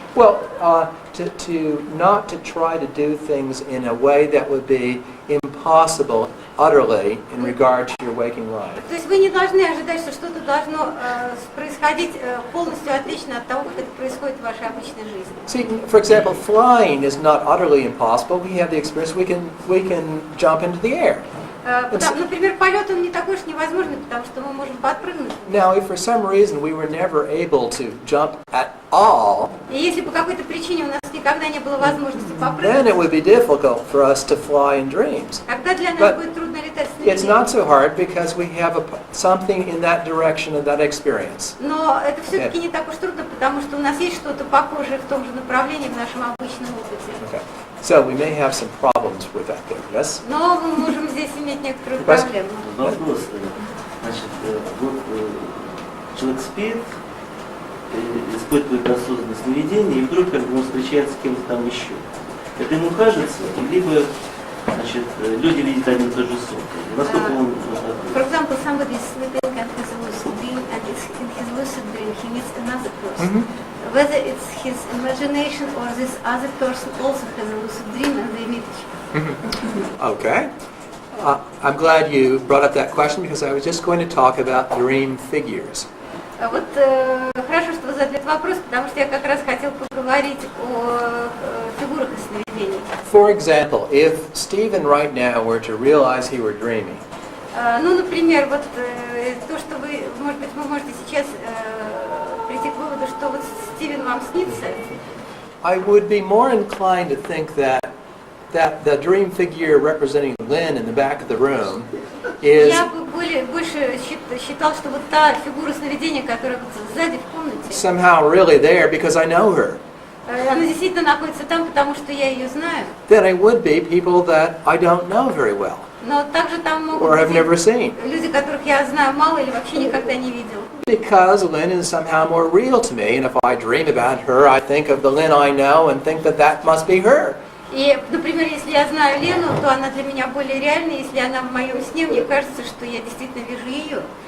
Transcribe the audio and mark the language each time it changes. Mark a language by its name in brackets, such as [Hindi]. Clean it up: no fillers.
[English] Well, to not to try to do things in a way that would be impossible utterly in regard to your waking life. [Russian] То есть вы не должны ожидать, что что-то должно происходить полностью отлично от того, как это происходит в вашей обычной жизни. [English] See, for example, flying is not utterly impossible. We have the experience. We can jump into the air. [Russian] Например, полет он не такой уж невозможный, потому что мы можем подпрыгнуть. [English] Now, if for some reason we were never able to jump at all, [Russian] И если по какой-то причине у нас никогда не было возможности [English] then [Russian] попрыгнуть, [English] it would be difficult for us to fly in dreams. [Russian] тогда для нас [English] But [Russian] будет трудно летать с [English] It's not so hard because we have something in that direction of that experience. [Russian] Но это все-таки не так уж трудно, потому что у нас есть что-то похожее в том же направлении в нашем обычном опыте. [English] Okay. So we may have some problems with that there, yes? [Russian] Но мы можем здесь иметь некоторую Вопрос? проблему. Вопрос. Значит, вот человек спит, испытывает осознанное сновидение, и вдруг как бы он встречается с кем-то там еще. Это ему кажется, либо значит, люди видят один и тот же сон. Насколько он... [English] For example, somebody is sleeping and has a lucid dream, and in his lucid dream he meets another person. Whether it's his imagination or this other person also has a lucid dream and they meet each other. Okay. I'm glad you brought up that question because I was just going to talk about dream figures. [Russian] Вот хорошо, что вы задали этот вопрос, потому что я как раз хотел поговорить о фигурах из сновидений. [English] For example, if Stephen right now were to realize he were dreaming, [Russian] Ну, например, вот то, что вы, может быть, вы можете сейчас прийти к выводу, что вот Стивен вам снится. [English] I would be more inclined to think that the dream figure representing Lynn in the back of the room is [Russian] Я бы больше считал, что вот та фигура сновидения, которая вот сзади в комнате, [English] somehow really there because I know her. [Russian] она действительно находится там, потому что я ее знаю. [English] Then it would be people that I don't know very well [Russian] Но также там могут [English] or have [Russian] быть [English] never seen. [Russian] люди, которых я знаю мало или вообще никогда не видел. [English] Because Lynn is somehow more real to me, and if I dream about her, I think of the Lynn I know and think that that must be her. [Russian] И, например, если я знаю Лену, то она для меня более реальная. Если она в моем сне, мне кажется, что я действительно вижу ее.